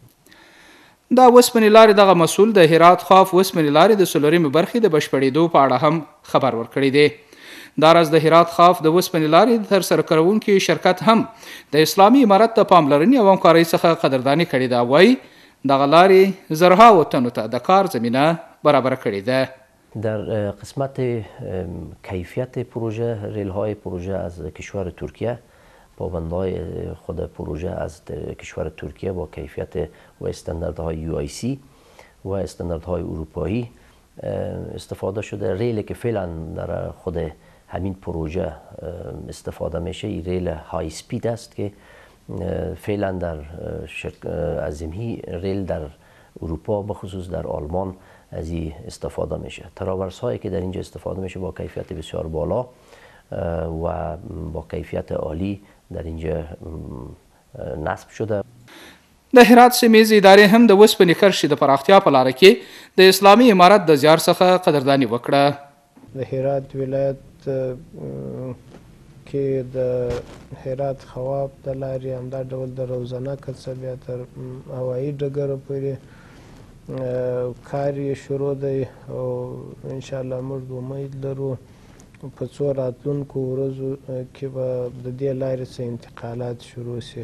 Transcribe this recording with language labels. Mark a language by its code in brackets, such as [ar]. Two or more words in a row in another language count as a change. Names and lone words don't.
[ps] دا وسپنې لارې دغه مسؤل د هرات خاف وسپنې لارې د څلورمې برخې د بشپړېدو په اړه هم خبر ورکړی دی. دا راز د هرات خاف د وسپنې لارې ترسره کوونکي شرکت هم د اسلامي امارت د پاملرنې او همکارۍ څخه قدرداني کړې ده. وایي دغه لارې زرهاو تنو ته د کار زمینه برابر کړې ده. [fa] در قسمت کیفیت پروژه ریل‌های پروژه از کشور ترکیه پابندهای خود پروژه از کشور ترکیه با کیفیت و استانداردهای UIC و استانداردهای اروپایی استفاده شده. ریلی که فعلا در خود همین پروژه استفاده میشه این ریل های سپید است که فعلا در از این ریل در اروپا بخصوص در آلمان از این استفاده میشه. تراورس هایی که در اینجا استفاده میشه با کیفیت بسیار بالا و با کیفیت عالی در اینجا نصب شده. [ps] د هرات سیمهیزې ادارې هم د وسپنې کرښې د پراختیا په لاره کې د اسلامي امارت د زیار څخه قدرداني وکړه. د هرات ولایت کې د هرات خواب د لارې همدا ډول د روزانه کڅه بیا تر هوایي ډګره پورې کار یې شروع دی او انشاءالله موږ امید لرو په څو راتلونکو ورځو کې به د دې لارې څخه انتقالات شروع شي.